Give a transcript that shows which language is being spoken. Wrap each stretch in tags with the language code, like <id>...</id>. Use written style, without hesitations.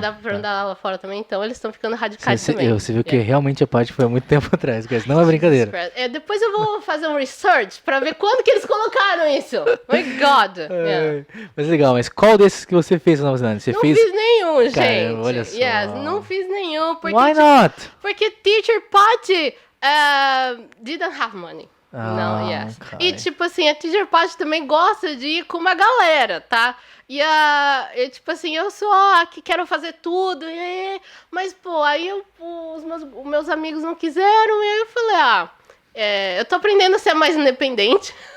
<pt>Dá pra andar lá fora também, então eles estão ficando radicais também. Você viu que realmente a parte foi há muito tempo atrás, guys. Não é brincadeira. Depois eu vou fazer um research pra ver quando que eles colocaram isso.</pt> <en>My God.</en> <pt>Mas legal, mas qual desses que você fez na Nova Zelândia? Não fiz nenhum, gente. Caramba, olha só. Não fiz nenhum. Porque,</pt> <en>Why not? Porque Teacher Patty didn't have money.</en> <pt>Não, yes. E tipo assim, a Teacher Patty também gosta de ir com uma galera, tá? E tipo assim, eu sou que quero fazer tudo, mas pô, aí os meus amigos não quiseram, e aí eu falei, eu tô aprendendo a ser mais independente.</pt>